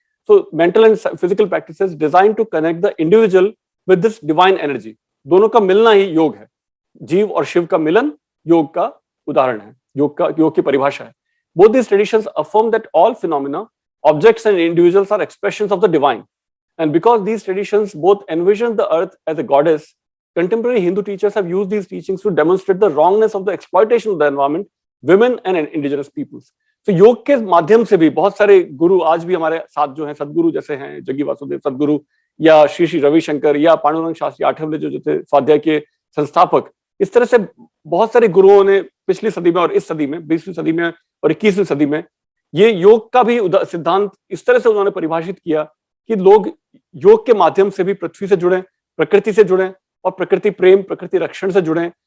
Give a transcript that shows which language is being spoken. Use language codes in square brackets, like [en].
[en] So mental and physical practices design to connect the individual with this divine energy. [hi] दोनों का मिलना ही योग है. जीव और शिव का मिलन योग का उदाहरण है, योग की परिभाषा है. [en] Both these traditions affirm that all phenomena, objects and individuals are expressions of the divine. And because these traditions both envision the earth as a goddess, contemporary Hindu teachers have used these teachings to demonstrate the wrongness of the exploitation of the environment, women and indigenous peoples. [hi] So योग के माध्यम से भी बहुत सारे गुरु आज भी हमारे साथ जो हैं, सदगुरु जैसे हैं जग्गी वासुदेव सदगुरु, या श्री श्री रविशंकर, या पांडुरंग शास्त्री आठवले जो थे स्वाध्याय के संस्थापक, इस तरह से बहुत सारे गुरुओं ने पिछली सदी में और इस सदी में, 20वीं सदी में और 21वीं सदी में, ये योग का भी सिद्धांत इस तरह से उन्होंने परिभाषित किया कि लोग योग के माध्यम से भी पृथ्वी से जुड़े, प्रकृति से जुड़े, और प्रकृति प्रेम, प्रकृति रक्षण से जुड़े.